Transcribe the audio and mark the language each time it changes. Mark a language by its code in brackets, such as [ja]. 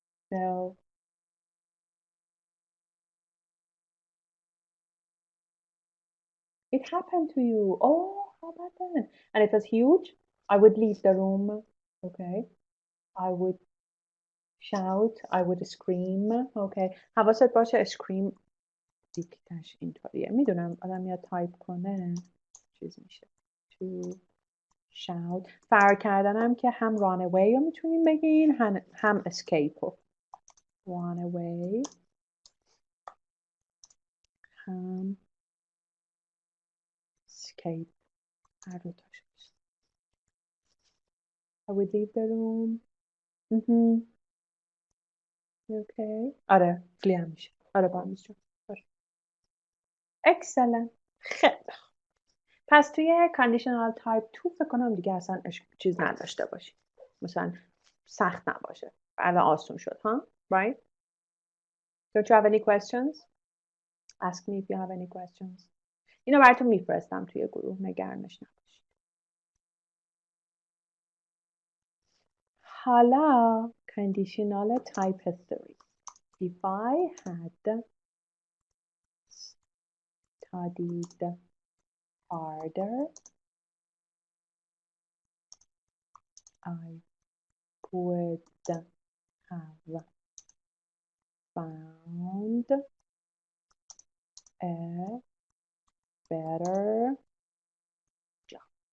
[en] No. It happened to you. Oh, how about that? And it was huge. I would leave the room. Okay. I would shout I would scream. [fa] اوکی حواست باشه scream دیکتش اینطوریه. میدونم آدم میاد تایپ کنه چیز میشه. [en] to shout. [fa] فرق کردنم که هم run away رو میتونیم بگین هم escape رو. run away هم escape هر دو تاش میشه. [en] I would leave the room. [fa] اوکی آره flee هم میشه. آره با میشه. excellent. خیلی پس توی conditional type 2 فکر کنم دیگه اصلا چیز نداشته باشی. مثلا سخت نباشه. الان آسون شد ها؟ Right? [en] Don't you have any questions? Ask me if you have any questions. [fa] اینو براتون میفرستم توی گروه نگرانش نباشید. حالا conditional type 3. [en] If I had studied harder, I would have found a better job.